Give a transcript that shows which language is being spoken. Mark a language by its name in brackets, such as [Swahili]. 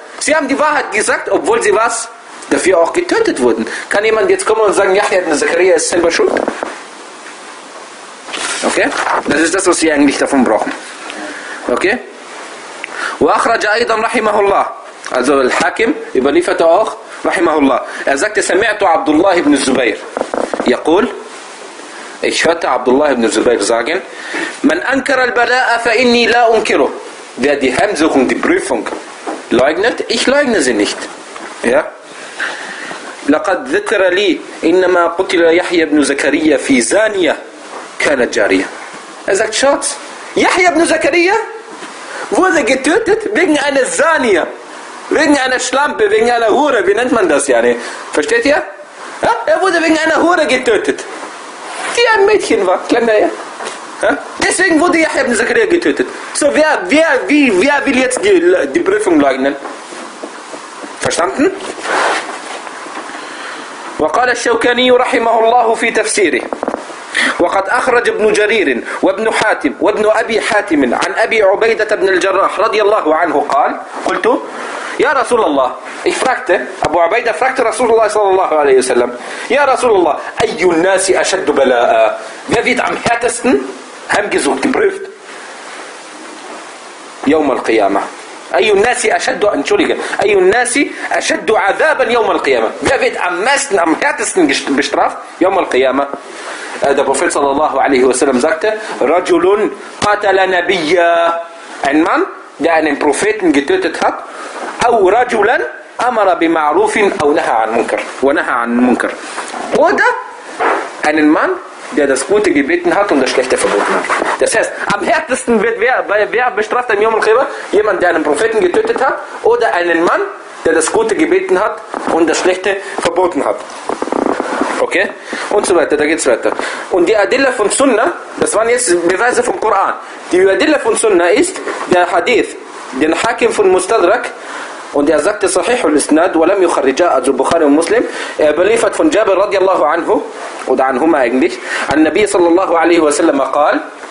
[German] Sie haben die Wahrheit gesagt, obwohl sie was? Dafür auch getötet wurden. Kann jemand jetzt kommen und sagen, Yahya ibn Zakaria ist selber schuld? Okay? Das ist das, was wir eigentlich davon brauchen. [Arabic] Okay. وأخرج أيضا رحمه الله. [German] Also الحاكم überlieferte auch [Arabic] رحمه الله. [German] Er sagte, [Arabic] سمعت عبد الله بن الزبير يقول. [German] Ich hörte [Arabic] عبد الله بن الزبير [German] sagen, [Arabic] من أنكر البلاء فإني لا أنكره. [German] Wer die Heimsuchung, die Prüfung leugnet, ich leugne sie nicht. Ja? [Arabic] لقد ذكر لي إنما قتل يحيى بن زكريا في زانية كانت جارية. [German] Er sagt, Schatz, يحيى بن زكريا wurde getötet wegen einer زانية. Wegen einer Schlampe, wegen einer Hure, wie nennt man das yani? Versteht ihr? Ja? Er wurde wegen einer Hure getötet. Die ein Mädchen war, kleiner ja? Deswegen wurde Yahya ibn Zakaria getötet. So, wer will jetzt die Prüfung leugnen? Verstanden? [Arabic] وقال الشوكاني رحمه الله في تفسيره وقد أخرج ابن جرير وابن حاتم وابن أبي حاتم عن أبي عبيدة بن الجراح رضي الله عنه قال قلت يا رسول الله افرقت أبو عبيدة افرقت رسول الله صلى الله عليه وسلم يا رسول الله أي الناس أشد بلاء [German] wer wird am härtesten [Arabic] هم [German] gesucht geprüft [Arabic] يوم القيامة أي الناس أشد أنشلجة أي الناس أشد عذابا يوم القيامة [German] wer wird am meisten am härtesten bestraft [Arabic] يوم القيامة [German] der Prophet [Arabic] صلى الله عليه وسلم [German] sagte [Arabic] رجل قتل نبيا [German] ein Mann der einen Propheten getötet hat [Arabic] أو رجلا أمر بمعروف أو نهى عن منكر ونهى عن منكر [German] oder einen Mann der das Gute gebeten hat und das Schlechte verboten hat. Das heißt, am härtesten wird wer bestraft am Yom al-Qiyamah? Jemand, der einen Propheten getötet hat oder einen Mann, der das Gute gebeten hat und das Schlechte verboten hat. Okay? Und so weiter, da geht's weiter. Und die Adilla von Sunna, das waren jetzt Beweise vom Koran, die Adilla von Sunna ist der Hadith, den Hakim von Mustadrak, und er sagte [Arabic] sahih al-isnad wa lam yukharrija azu bukhari wa muslim [German] überliefert von Jabir radiyallahu anhu oder anhuma eigentlich an Nabi sallallahu alayhi wa sallam qal